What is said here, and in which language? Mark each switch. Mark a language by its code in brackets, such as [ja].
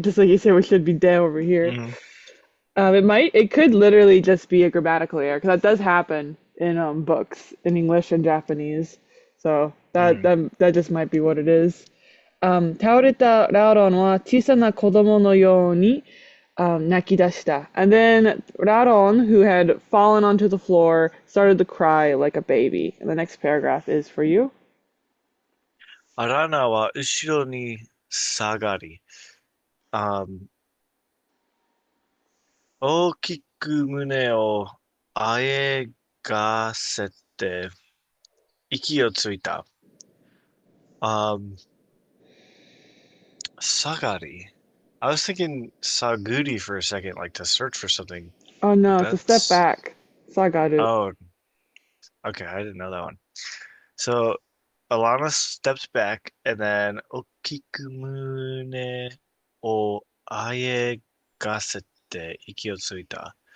[en] Just like you said, we should be de over here. Mhm. It could literally just be a grammatical error because that does happen in books in English and Japanese. So Mm. that just might be what it is. [ja] 倒れたラロンは小さな子供のように、泣き出した. [en] And then Raron, who had fallen onto the floor, started to cry like a baby. And the next paragraph is for you. アラナは後ろに下がり、大きく胸をあえがせて息をついた。 Um, Sagari. I was thinking Saguri for a second, like to search for something, Oh but no, it's a step that's back. Sagaru. oh, okay, I didn't know that one. So Alana steps back and then [ja] Okiku mune o aegasete iki o tsuita.